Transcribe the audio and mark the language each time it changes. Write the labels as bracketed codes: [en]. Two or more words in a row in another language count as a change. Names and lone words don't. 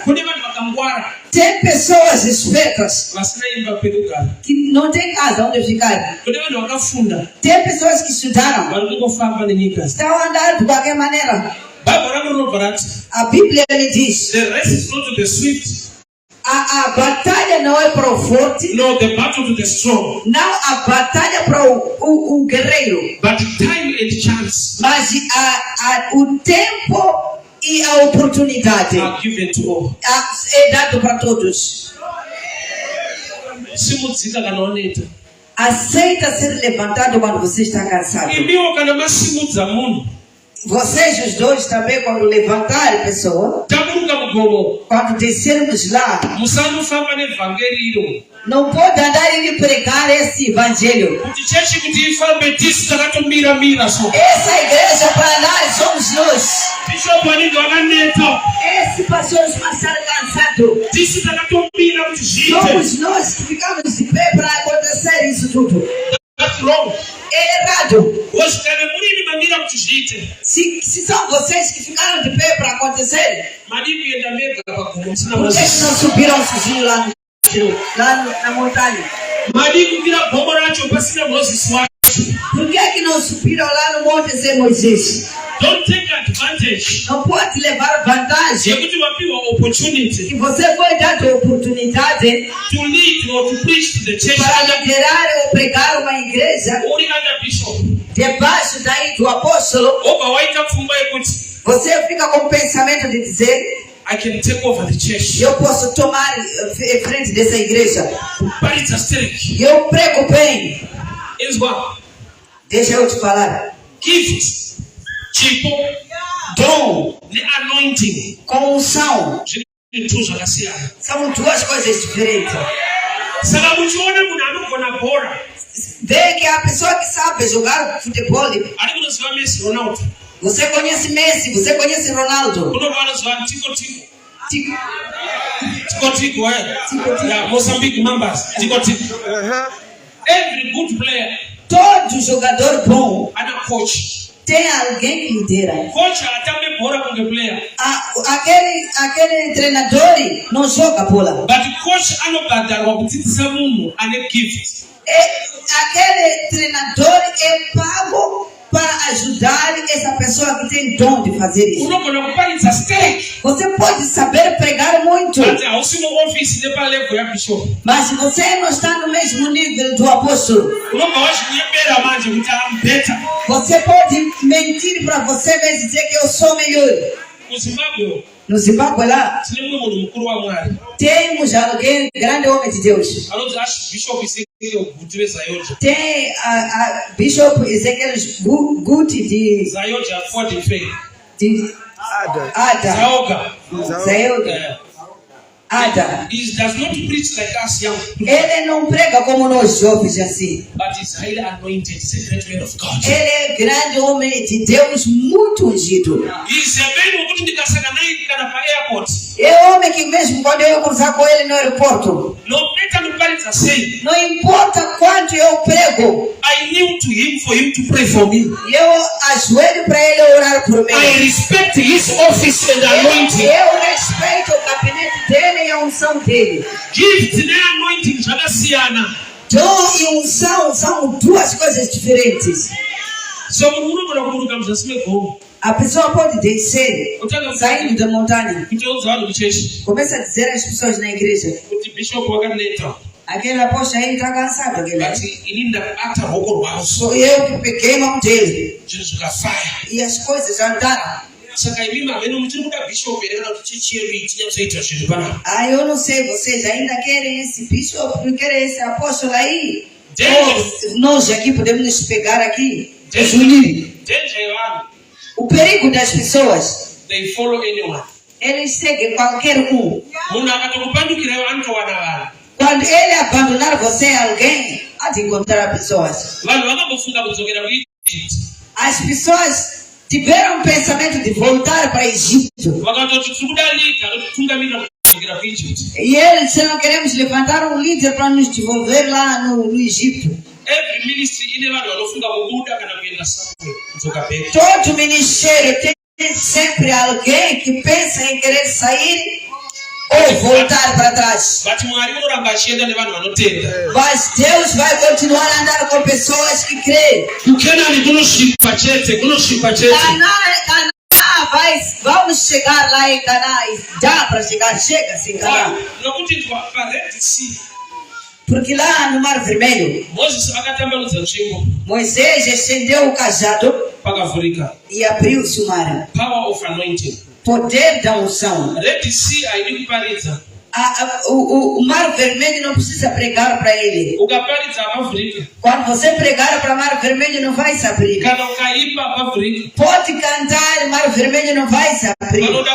[pt] Tem pessoas espertas que não tem casa onde ficar. Tem pessoas que estudaram, estão andando de qualquer maneira. A Bíblia me diz: a batalha não é para o forte. [en] No, the battle to the strong. [pt] Não a batalha para o guerreiro. [en] But time and chance. [pt] Mas o tempo e a oportunidade [en] are given to all. [pt] é dado para todos. [sn] Simudzika kana oneta. [pt] Aceita ser levantado quando você está cansado. [sn] Imiwo kana masimudza munhu. [pt] Vocês os dois também, quando levantarem pessoa, [sn] Taburuka mugomo. [pt] quando descermos lá, [sn] Musanofamba nevangeliro. [pt] não pode andar e pregar esse evangelho. [sn] Kuti chechi kuti ifambe tisi takatomira mira so. [pt] Essa igreja para andar somos nós. [sn] Bishop wanenge wakaneta. [pt] Esse pastor está cansado. [sn] Tisi takatomira kuti zviite. [pt] Somos nós que ficamos de pé para acontecer isso tudo. [en] That's wrong. [pt] É errado. [sn] Wozikane murini mamira kuti zviite. [pt] Se são vocês que ficaram de pé para acontecer, [sn] Madi kuenda mega pagomo musina [pt] por que [sn] Moses. [pt] não subiram sozinhos lá na montanha? [sn] Madi kukwira gomo racho pasina Moses wacho. [pt] Por que não subiram lá no monte sem Moisés? [en] Don't take advantage. [pt] Não pode levar vantagem [sn] Yekuti wapiwa opportunity [pt] que você foi dado a oportunidade [en] to lead or to preach to the church [pt] para liderar ou pregar uma igreja [sn] uri [en] under bishop. [pt] debaixo daí do apóstolo. [sn] Obva waita pfungwa yekuti [pt] Você fica com o pensamento de dizer: [en] I can take over the church. [pt] eu posso tomar frente dessa igreja. [sn] Kuparidza stereki. [pt] Eu prego bem. [sn] Izwa. [pt] Deixa eu te falar. [sn] Gift. Chipo. [pt] Dom [sn] Ne-anointing. [pt] com unção [sn] Zvinhu zvakasiyana. [pt] são duas coisas diferentes. [sn] Saka muchiona munhu anogona bhora. [pt] Vê que a pessoa que sabe jogar futebol, [sn] Ari kunoziva Messi, Ronaldo. [pt] você conhece Messi, você conhece Ronaldo. [sn] Kunobva vanoziva Tiko. Tico. [en] Tiko, yeah, Mozambique Mambas. Tiko. Every good player [pt] Todo jogador bom [sn] ana coach. [pt] tem alguém que lidera. [sn] Coach atambe bhora kunge player. [pt] Aquele treinador não joga bola. [en] But coach [sn] anobhadharwa kudzidzisa munhu ane gift. [pt] Aquele treinador é pago para ajudar essa pessoa que tem dom de fazer isso. [sn] Unogona kuparidza stereki. [pt] Você pode saber pregar muito, [sn] But hausi muofisi nepalevel yabishop. [pt] mas você não está no mesmo nível do apóstolo. [sn] Unobva wazvinyepera manje kuti [en] am better. [pt] Você pode mentir para você mesmo e dizer que eu sou melhor. [sn] Kuzimbabwe [pt] No Zimbábue lá, [sn] tine mumwe munhu mukuru waMwari. [pt] temos alguém, grande homem de Deus. [sn] Anonzi Archbishop Ezekiel Guti weZayoja. [pt] Tem a Bishop Evangelist Guti de Zayoja Ford Faith. Ada. Zaoga. Zayoga. Ada. [en] He does not preach like us young people, [pt] Ele não prega como nós jovens assim. [en] but he's highly anointed. He's a great man of God. [pt] Ele é grande homem de Deus, muito ungido. [en] He's a man who couldn't [sn] kasaka naye kana pa airport. [pt] É homem que mesmo quando eu cruzar com ele no aeroporto, [en] No matter [sn] nuparidza sei, [pt] não importa quanto eu prego, [en] I kneel to him for him to pray for me. [pt] eu ajoelho para ele orar por mim. [en] I respect his office and anointing. [pt] Eu respeito o gabinete dele e a unção dele. [sn] Gift ne-anointing zvakasiyana. [pt] Dom e unção são duas coisas diferentes. [sn] So munhu unogona kuburuka muzasi megomo [pt] A pessoa pode descer, [sn] otanga [pt] saindo da montanha, [sn] kutoudza vanhu kuchechi [pt] começa a dizer às pessoas na igreja: [sn] kuti bishop wakaneta, [pt] aquele apóstolo aí está cansado. [en] but [pt] Aquele. [sn] ini ndakabata ruoko rwavo [pt] Sou eu que peguei a mão dele. [sn] zvinhu zvikafaya. [pt] E as coisas andaram. [sn] Saka imi maveno muchiri kuda bishop here kana kuti chechi yedu iyi tinyatsoita zvinhu panapa. [pt] Eu não sei, vocês ainda querem esse bishop, não querem esse apóstolo aí? [en] Danger. [pt] Nós aqui podemos nos pegar aqui. [sn] Danger yevanhu, [pt] O perigo das pessoas, [en] they follow anyone. [pt] eles seguem qualquer um. [sn] Munhu akatokupandukirayo anotowana vanhu. [pt] Quando ele abandonar você, alguém há de encontrar pessoas. [sn] Vanhu vakambofunga kudzokera kuEgypt. [pt] As pessoas tiveram o pensamento de voltar para o Egito. [sn] Vakatoti tiri kuda leader anotitungamirira kudzokera kuEgypt. [pt] E eles disseram: queremos levantar um líder para nos devolver lá no Egito. [en] Every ministry [sn] ine vanhu vanofunga kubuda kana kuenda somewhere kudzoka back. [pt] Todo ministério tem sempre alguém que pensa em querer sair ou voltar para trás. [sn] But Mwari unoramba achienda nevanhu vanotenda. [pt] Mas Deus vai continuar a andar com pessoas que creem. [sn] Kukenani kunosvipa chete. [pt] Caná vamos chegar lá em Caná. E dá para chegar, chega-se em Caná. [sn] Nokuti pa Red Sea [pt] Porque lá no Mar Vermelho, [sn] Moses akatambanudza nzvimbo [pt] Moisés estendeu o cajado [sn] pakavhurika. [pt] e abriu-se o mar. [en] Power of anointing. [pt] poder da unção. O mar vermelho não precisa pregar para ele. Quando você pregar para o mar vermelho, não vai se abrir. Pode cantar, o mar vermelho não vai se abrir.